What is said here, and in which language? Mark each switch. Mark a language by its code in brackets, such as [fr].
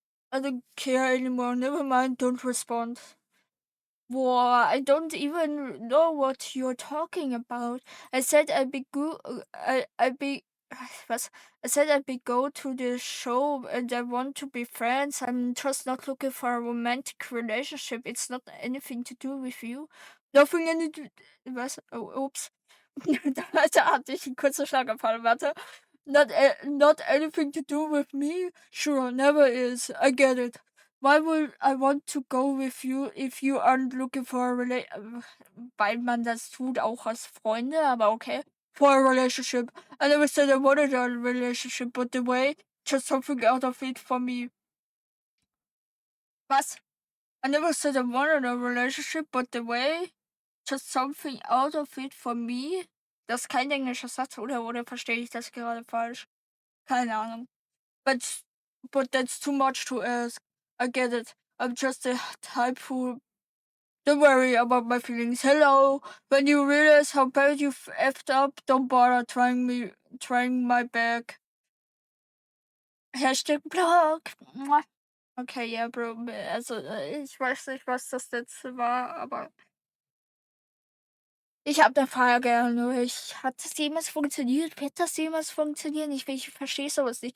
[en] I don't care anymore. Never mind. Don't respond. Boah, I don't even know what you're talking about. I said I'd be go I'd be was? I said I'd be go to the show and I want to be friends. I'm just not looking for a romantic relationship. It's not anything to do with you. Nothing any was? Oh, oops. [de] Da hatte ich einen kurzen Schlaganfall, warte. [en] Not anything to do with me? Sure, never is. I get it. Why would I want to go with you if you aren't looking for a [de] weil man das tut, auch als Freunde, aber okay. [en] For a relationship. I never said I wanted a relationship, but the way, just something out of it for me. Was? I never said I wanted a relationship, but the way, just something out of it for me. [de] Das ist kein englischer Satz, oder verstehe ich das gerade falsch? Keine Ahnung. [en] But that's too much to ask. I get it. I'm just the type who don't worry about my feelings. Hello. When you realize how bad you've effed up, don't bother trying my back. [de] Hashtag Blog. Mua. Okay, ja, Bro. Also, ich weiß nicht, was das letzte war, aber ich habe 'ne Frage an euch. Hat das jemals funktioniert? Wird das jemals funktionieren? Ich verstehe so was nicht.